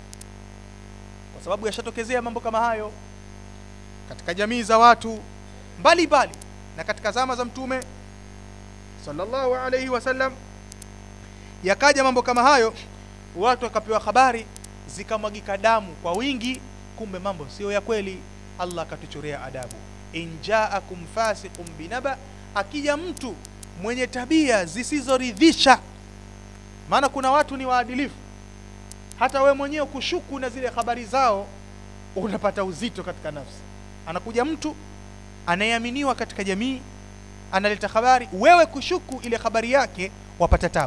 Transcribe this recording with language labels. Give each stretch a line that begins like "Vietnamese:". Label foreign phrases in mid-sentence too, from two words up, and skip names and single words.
Swahili: Kwa sababu yashatokezea mambo kama hayo katika jamii za watu mbalimbali na katika zama za Mtume
Arabic: صلى الله عليه وسلم.
Swahili: Yakaja mambo kama hayo, watu wakapewa habari, zikamwagika damu kwa wingi, kumbe mambo sio ya kweli. Allah akatuchorea adabu,
Arabic: إن جاءكم فاسق بنبأ,
Swahili: akija mtu mwenye tabia zisizoridhisha. Maana kuna watu ni waadilifu, hata we mwenyewe kushuku na zile habari zao unapata uzito katika nafsi. Anakuja mtu anayeaminiwa katika jamii, analeta habari, wewe kushuku ile habari yake wapata tabu.